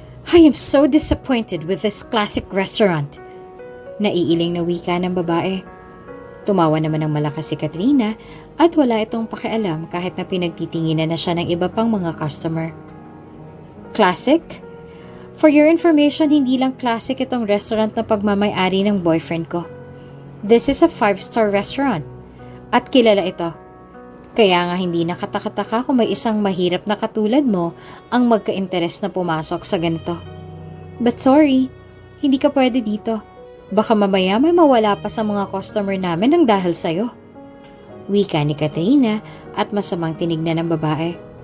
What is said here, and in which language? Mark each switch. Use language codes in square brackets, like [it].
[en] I am so disappointed with this classic restaurant. [tl] Naiiling na wika ng babae. Tumawa naman ng malakas si Katrina at wala itong pakialam kahit na pinagtitinginan na siya ng iba pang mga customer. [en] Classic? For your information, [tl] hindi lang classic itong restaurant na pagmamay-ari ng boyfriend ko. [en] This is a 5-star restaurant. [tl] At kilala ito. Kaya nga hindi nakatakataka kung may isang mahirap na katulad mo ang magka-interes na pumasok sa ganito. [en] But sorry, [tl] hindi ka pwede dito. Baka mamaya may mawala pa sa mga customer namin ng dahil sa'yo. Wika ni Katrina at masamang tinignan ng babae.